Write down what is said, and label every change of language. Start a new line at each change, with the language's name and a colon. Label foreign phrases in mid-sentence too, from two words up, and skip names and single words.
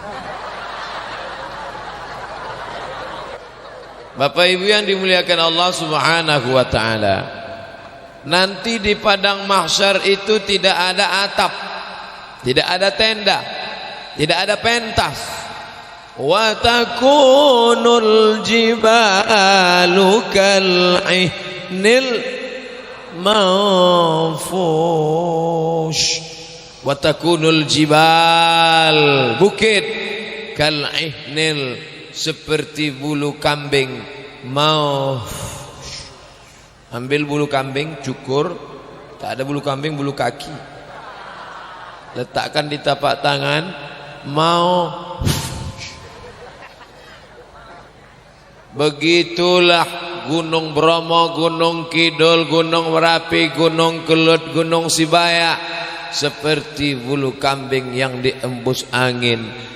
Indonesian: Bapak Ibu yang dimuliakan Allah
Arabic: سبحانه وتعالى,
Indonesian: nanti di padang mahsyar itu tidak ada atap, tidak ada tenda, tidak ada pentas.
Arabic: وتكون الجبال كالعهن المنفوش. وتكون الجبال,
Indonesian: bukit, kal'ihnil, seperti bulu kambing. Mau ambil bulu kambing, cukur, tak ada bulu kambing, bulu kaki, letakkan di tapak tangan. Mau begitulah Gunung Bromo, Gunung Kidul, Gunung Merapi, Gunung Kelut, Gunung Sibaya, seperti bulu kambing yang diembus angin.